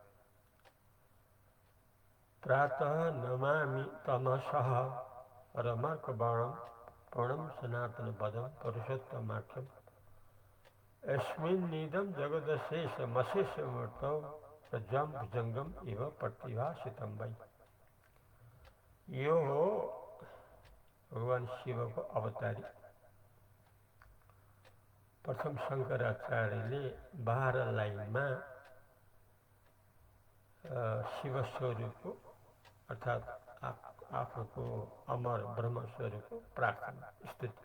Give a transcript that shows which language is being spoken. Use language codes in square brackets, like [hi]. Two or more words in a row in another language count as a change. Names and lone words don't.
[sa] प्रातः नमामि तमसः परमार्कबाणं पूर्णं सनातनपदं पुरुषोत्तमाख्यं यस्मिन्निदं जगदशेषमशेषमूर्तौ प्रज्वं भुजङ्गम इव प्रतिभासितं वै। [ne] यो हो भगवान शिवको अवतारी। प्रथम शङ्कराचार्यले 12 लाइनमा शिव स्वरूपको अर्थात् आफूको अमर ब्रह्म स्वरूपको प्रार्थना स्तुति।